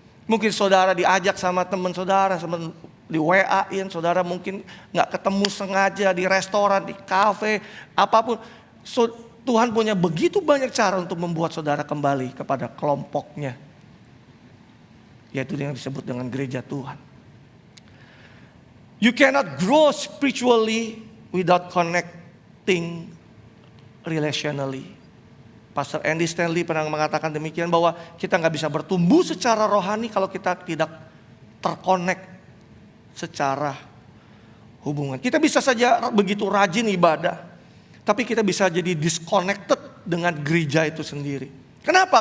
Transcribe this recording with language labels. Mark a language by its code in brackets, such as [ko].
[id] Mungkin saudara diajak sama teman saudara, di WA-in, saudara mungkin nggak ketemu sengaja di restoran, di kafe, apapun. Tuhan punya begitu banyak cara untuk membuat saudara kembali kepada kelompoknya, yaitu yang disebut dengan gereja Tuhan. [en] You cannot grow spiritually without connecting relationally. [id] Pastor Andy Stanley pernah mengatakan demikian, bahwa kita nggak bisa bertumbuh secara rohani kalau kita tidak terkonek secara hubungan. Kita bisa saja begitu rajin ibadah, tapi kita bisa jadi disconnected dengan gereja itu sendiri. Kenapa?